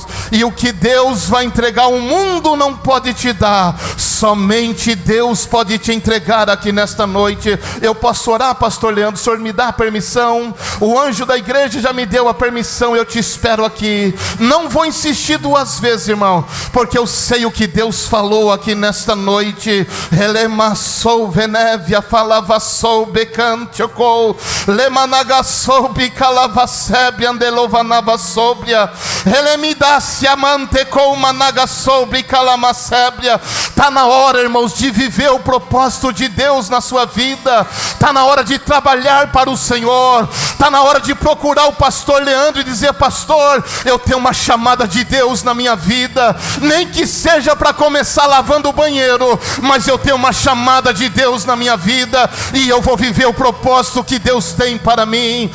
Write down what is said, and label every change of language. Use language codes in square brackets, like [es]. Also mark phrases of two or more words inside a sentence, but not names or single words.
[pt] E o que Deus vai entregar, o mundo não pode te dar, somente Deus pode te entregar aqui nesta noite. Eu posso orar, pastor Leandro? O senhor me dá a permissão? O anjo da igreja já me deu a permissão, eu te espero aqui. Não vou insistir 2 vezes, irmão, porque eu sei o que Deus falou aqui nesta noite. Elemassou venevia falavassou becantiocou lemanagasou bicalavasebe andelovanavassobria elemidácia mantecou managassou bicalamassébria. Está na hora, irmãos, de viver o propósito de Deus na sua vida. Está na hora de trabalhar para o Senhor. Está na hora de procurar o pastor Leandro e dizer: pastor, eu tenho uma chamada de Deus na minha vida, nem que seja para começar lavando o banheiro, mas eu tenho uma chamada de Deus na minha vida, e eu vou viver o propósito que Deus tem para mim.